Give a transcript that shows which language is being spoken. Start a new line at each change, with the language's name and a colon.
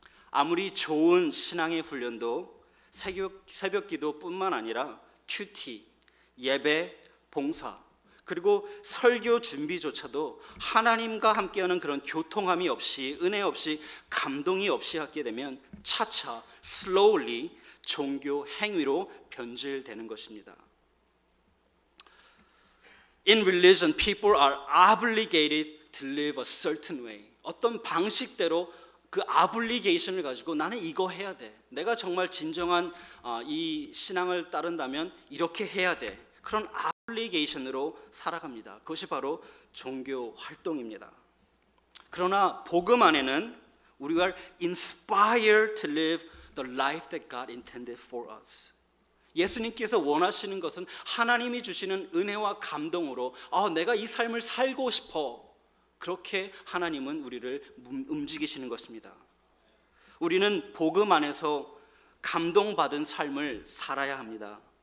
Korean: 아무리 좋은 신앙의 훈련도 새벽 기도뿐만 아니라 큐티, 예배, 봉사 그리고 설교 준비조차도 하나님과 함께하는 그런 교통함이 없이 은혜 없이 감동이 없이 하게 되면 차차 slowly 종교 행위로 변질되는 것입니다.
English: In religion, people are obligated to live a certain way.
Korean: 어떤 방식대로 그 obligation을 가지고 나는 이거 해야 돼. 내가 정말 진정한 이 신앙을 따른다면 이렇게 해야 돼. 그런 obligation으로 살아갑니다. 그것이 바로 종교 활동입니다.
English: 그러나 복음 안에는 우리가 inspired to live the life that God intended for us.
Korean: 예수님께서 원하시는 것은 하나님이 주시는 은혜와 감동으로 내가 이 삶을 살고 싶어. 그렇게 하나님은 우리를 움직이시는 것입니다. 우리는 복음 안에서 감동받은 삶을 살아야 합니다.